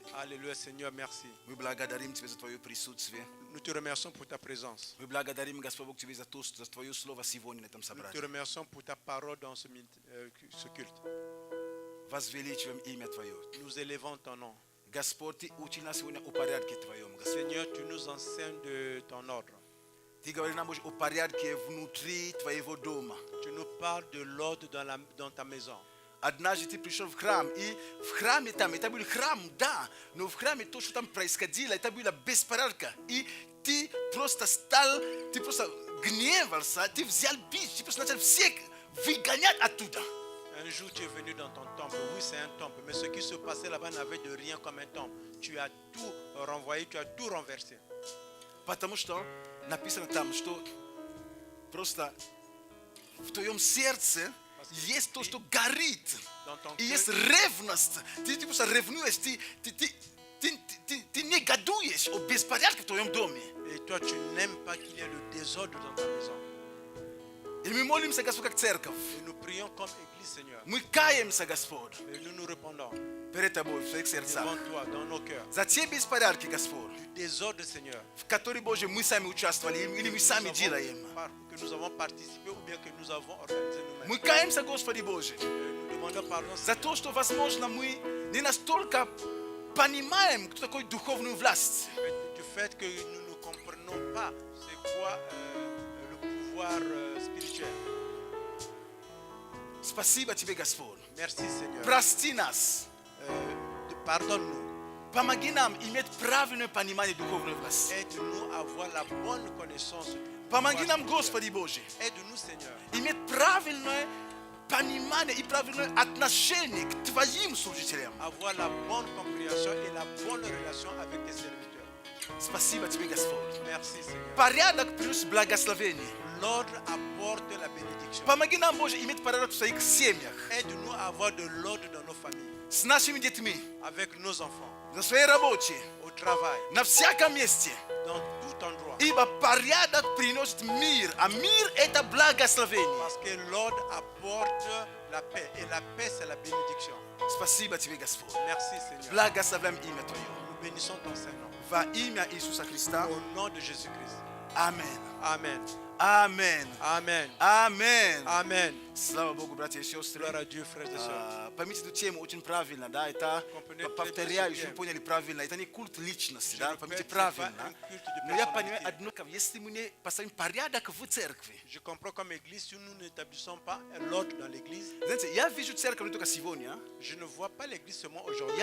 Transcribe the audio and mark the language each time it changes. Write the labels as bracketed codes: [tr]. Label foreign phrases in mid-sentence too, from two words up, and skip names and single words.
[fr] Alléluia Seigneur, merci. [ru] Мы благодарим Тебя за Твое присутствие. [fr] Nous te remercions pour ta présence. [ru] Мы благодарим, Господь Бог, Тебе за то, что за Твое Слово сегодня на этом [fr] Nous te [ru] собрании. [fr] remercions pour ta parole dans ce culte. [ru] Возвеличиваем имя Твое. [fr] Nous élevons ton nom. [ru] Господь, Ты учи нас сегодня о порядке Твоем, Господь. [fr] Seigneur, tu nous enseignes de ton ordre. [ru] Ты говоришь нам, Боже, о порядке внутри Твоего дома. [fr] Tu nous parles de l'ordre dans ta maison. [ru] Однажды ты пришел в храм, и в храме там, это был храм, да, но в храме то, что там происходило, это было беспорядка. И ты просто стал, ты просто гневался, ты взял бич, ты просто начал всех выгонять оттуда. [fr] Un jour, tu es venu dans ton temple. Oui, c'est un temple. Mais ce qui se passait là-bas n'avait de rien comme un temple. Tu as tout renvoyé, tu as tout renversé. [ru] Потому что написано там, что просто в твоем сердце есть то, что горит. И есть ревность. Ты просто ревнуешь, ты негодуешь о беспорядке в твоем доме. [fr] Et toi, tu n'aimes pas qu'il y ait le désordre dans ta maison. [ru] И мы молимся, Господь, как церковь. [fr] Et nous prions comme Église, Seigneur. [ru] Мы каемся, Господь, [fr] Et nous nous répondons [ru] перед Тобой, в своих сердцах. [fr] devant toi, dans nos cœurs. [ru] За те беспорядки, Господь, [fr] Du désordre, Seigneur. [ru] в которые, Боже, мы сами участвовали, или мы сами делаем. [fr] Que nous avons participé ou bien que nous avons organisé nous-mêmes. [ru] Мы каемся, Господи Боже, [fr] Nous demandons pardon [ru] за то, что, возможно, мы не настолько понимаем, кто такой духовную власть. [fr] du fait que nous ne comprenons pas c'est quoi le pouvoir spirituel. [ru] Спасибо Тебе, Господь. [fr] Merci, Seigneur. [ru] Прости нас. [fr] Pardonne-nous. [ru] Помоги нам иметь правильное понимание духовной власти. [fr] Aide-nous à avoir la bonne connaissance du [ru] Помоги [fr] pouvoir [ru] нам, [fr] spirituel. [ru] Господи Боже, [fr] Aide-nous, Seigneur, [ru] иметь правильное понимание и правильное отношение к Твоим служителям. [fr] avoir la bonne compréhension et la bonne relation avec tes serviteurs. [ru] Спасибо Тебе, Господь. [fr] Merci, Seigneur. [ru] Порядок плюс благословение. [fr] L'ordre apporte la bénédiction. [ru] Помоги нам, Боже, иметь порядок в своих семьях, [fr] Aide-nous à avoir de l'ordre dans nos familles, [ru] с нашими детьми, [fr] avec nos enfants, [ru] на своей работе, [fr] au travail, [ru] на всяком месте. [fr] dans tout endroit. [ru] Ибо порядок приносит мир, а мир – это благословение. [fr] Parce que l'ordre apporte la paix. Et la paix, c'est la bénédiction. [ru] Спасибо Тебе, Господь. [fr] Merci, Seigneur. [ru] Благословляем имя Твое. [fr] Nous bénissons ton Saint-Nom. [ru] Во имя Иисуса Христа. [fr] Au nom de Jésus-Christ. [ru] Аминь. [fr] Amen. Amen. Amen. Amen. Amen. Slava Bogu, bratia și sestre. Gloire à Dieu, frères et sœurs. Pamięci ciemu [ru] очень правильно, да, это повторяю, чтобы поняли правильно, это не культ личности, да, поймите правильно. Но я понимаю одно, если мы не поставим порядок в церкви. [fr] Je comprends comme église, si nous n'établissons pas l'ordre dans l'église, [ru] Знаете, я вижу церковь не только сегодня, [fr] je ne vois pas l'église seulement aujourd'hui.